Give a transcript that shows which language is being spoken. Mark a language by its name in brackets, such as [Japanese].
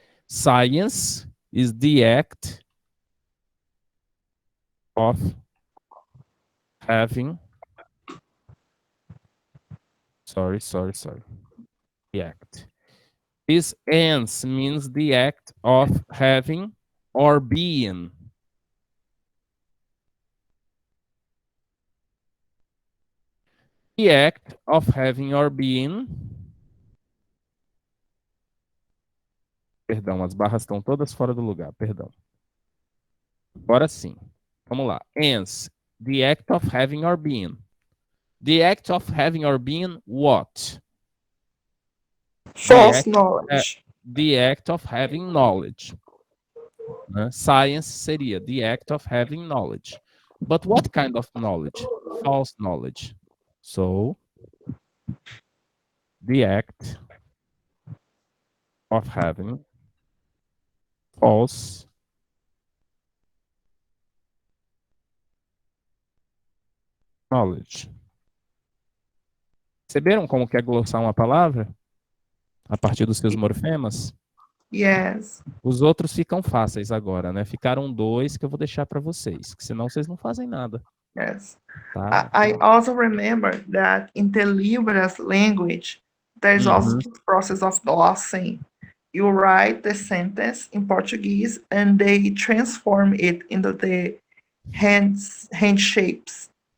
[English] Science is the act of having, sorry. The act. This ens means the act of having or being. The act of having or being. [Portuguese] Perdão, as barras estão todas fora do lugar, perdão. Agora sim. Vamos lá. [English] Ens, the act of having or being. The act of having or being what? False knowledge. The act of having knowledge. Science seria the act of having knowledge. But what kind of knowledge? False knowledge. So, the act of having false knowledge. [Portuguese] Perceberam como que é glossar uma palavra? A partir dos seus morfemas? [English] Yes. [Portuguese] Os outros ficam fáceis agora, né? Ficaram dois que eu vou deixar para vocês, que senão vocês não fazem nada. [English] Yes. [Portuguese] Tá? [English] I also remember that in the Libras language, there's also this process of glossing. You write the sentence in Portuguese and they transform it into the hand shapes.